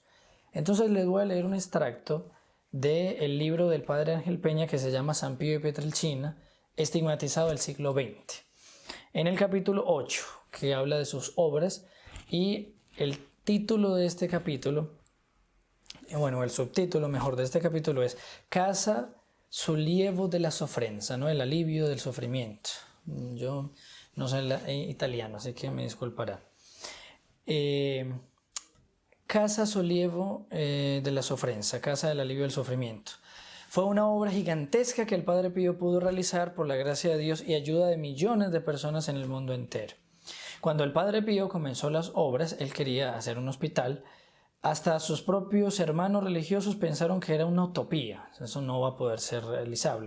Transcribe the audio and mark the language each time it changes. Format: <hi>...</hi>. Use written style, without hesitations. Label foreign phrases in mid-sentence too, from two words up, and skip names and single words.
<es>Entonces les voy a leer un extracto del libro del Padre Ángel Peña que se llama San Pío de Pietrelcina, estigmatizado del siglo XX. En el capítulo 8, que habla de sus obras, y el título de este capítulo, bueno, el subtítulo mejor de este capítulo es Casa sollievo della sofferenza, ¿no? El alivio del sufrimiento. Yo no sé italiano, así que me disculpará. Casa sollievo della sofferenza, Casa del alivio del sufrimiento. Fue una obra gigantesca que el Padre Pío pudo realizar por la gracia de Dios y ayuda de millones de personas en el mundo entero. Cuando el Padre Pío comenzó las obras, él quería hacer un hospital. Hasta sus propios hermanos religiosos pensaron que era una utopía, eso no va a poder ser realizable.</es>